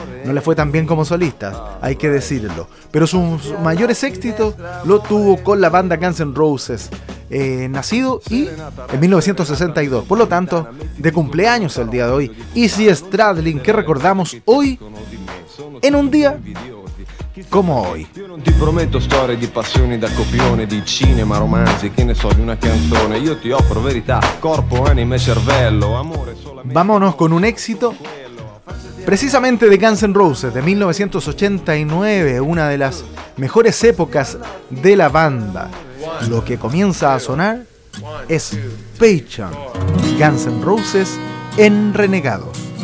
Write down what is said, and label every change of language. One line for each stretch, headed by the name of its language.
Spanish: No le fue tan bien como solista, hay que decirlo. Pero sus mayores éxitos lo tuvo con la banda Guns N' Roses, nacido y en 1962. Por lo tanto, de cumpleaños el día de hoy, Izzy Stradlin, que recordamos hoy en un día como hoy.
Italian: Ti prometto storie di passioni da copione, di cinema, romanzi, che ne so, di una canzone. Io ti offro verità, corpo, anima e cervello, amore solamente.
Spanish: Vámonos con un éxito precisamente de Guns N' Roses, de 1989, una de las mejores épocas de la banda. Lo que comienza a sonar es Patient, Guns N' Roses en Renegados.